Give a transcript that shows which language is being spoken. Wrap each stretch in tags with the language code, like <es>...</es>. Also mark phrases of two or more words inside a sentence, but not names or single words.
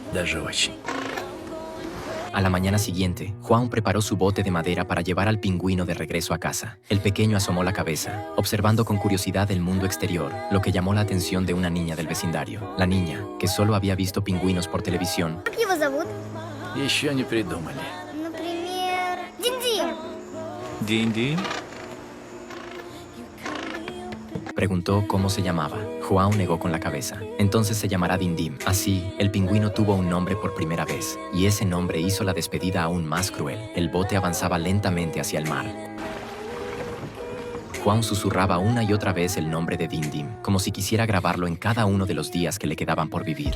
<es>A la mañana siguiente, João preparó su bote de madera para llevar al pingüino de regreso a casa. El pequeño asomó la cabeza, observando con curiosidad el mundo exterior, lo que llamó la atención de una niña del vecindario. La niña, que solo había visto pingüinos por televisión,</es> <ru>Как его зовут? Еще не придумали. Например, Динь-Динь. Динь-динь.</ru> <es>Preguntó cómo se llamaba. João negó con la cabeza. Entonces se llamará Dindim. Así, el pingüino tuvo un nombre por primera vez, y ese nombre hizo la despedida aún más cruel. El bote avanzaba lentamente hacia el mar. João susurraba una y otra vez el nombre de Dindim, como si quisiera grabarlo en cada uno de los días que le quedaban por vivir.</es>